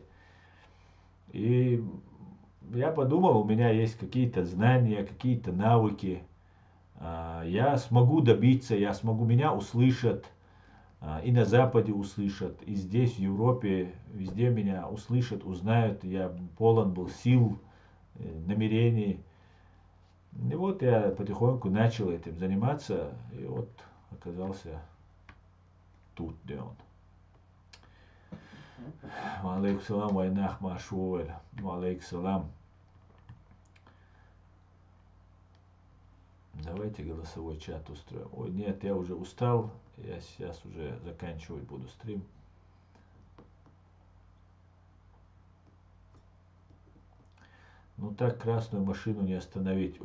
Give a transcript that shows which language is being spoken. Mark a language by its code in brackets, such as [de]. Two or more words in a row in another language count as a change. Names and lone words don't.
[ru] И я подумал, у меня есть какие-то знания, какие-то навыки, я смогу добиться, меня услышат, и на Западе услышат, и здесь, в Европе, везде меня услышат, узнают, я полон был сил, намерений. И вот я потихоньку начал этим заниматься, и вот оказался тут, где он. [ar] عليكم السلام, вайнах машуэль. عليكم السلام. [ru] Давайте голосовой чат устроим. Ой, нет, я уже устал. Я сейчас уже заканчивать буду стрим. Ну так красную машину не остановить.